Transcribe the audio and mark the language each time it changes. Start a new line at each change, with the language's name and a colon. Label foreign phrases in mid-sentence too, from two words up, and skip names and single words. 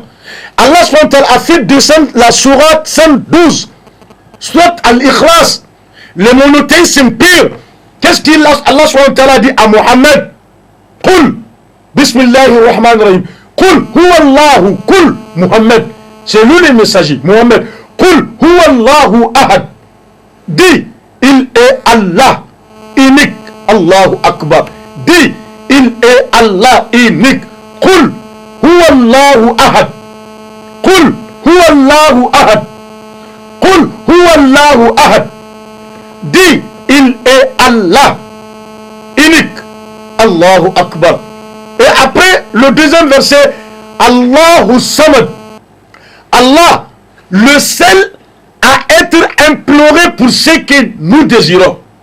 French: Allah SWT a fait descendre la sourate 112, soit Al-Ikhlas, le monothéisme pur. Qu'est-ce qu'il Allah SWT a dit à Mohammed?
Arabic: قل بسم الله الرحمن الرحيم قل هو الله قل,
French: Mohammed, c'est lui le messager, Mohammed,
Arabic: قل هو الله أحد,
French: dit, il est Allah, unique.
Arabic: الله أكبر.
French: Dis, il est Allah unique.
Arabic: قل هو الله أحد قل هو الله أحد. قل هو الله أحد.
French: Dis, il est Allah unique.
Arabic: الله أكبر.
French: Et après le deuxième verset,
Arabic: الله الصمد.
French: Allah, le seul à être imploré pour ce que nous désirons.